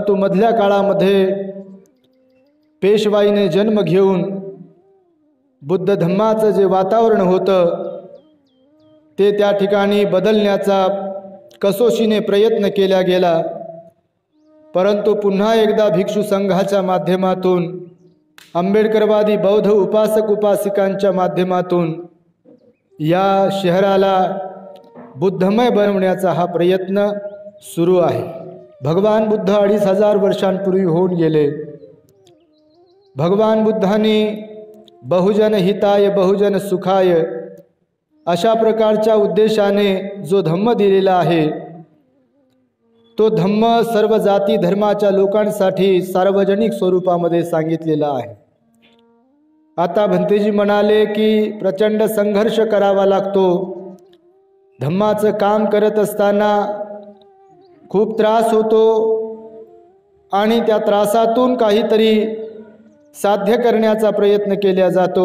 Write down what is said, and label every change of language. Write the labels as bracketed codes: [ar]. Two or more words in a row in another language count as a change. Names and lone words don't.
[mr] परंतु मधल्या काळामध्ये पेशवाईने जन्म घेऊन बुद्ध धम्माचं जे वातावरण होतं ते त्या ठिकाणी बदलण्याचा कसोशीने प्रयत्न केला गेला, परंतु पुन्हा एकदा भिक्षू संघाच्या माध्यमातून आंबेडकरवादी बौद्ध उपासक उपासिकांच्या माध्यमातून या शहराला बुद्धमय बनवण्याचा हा प्रयत्न सुरू आहे। भगवान बुद्ध 2500 वर्षांपूर्वी होऊन गेले। भगवान बुद्धांनी [sa] बहुजन हिताय बहुजन सुखाय [mr] अशा प्रकारच्या उद्देशाने जो धम्म दिलेला आहे तो धम्म सर्व जाती धर्माच्या लोकांसाठी सार्वजनिक स्वरूपामध्ये सांगितलेला आहे। आता भंतेजी म्हणाले की प्रचंड संघर्ष करावा लागतो, धम्माचं काम करत असताना खूप त्रास होतो आणि त्या त्रासातून काहीतरी साध्य करण्याचा प्रयत्न केला जातो।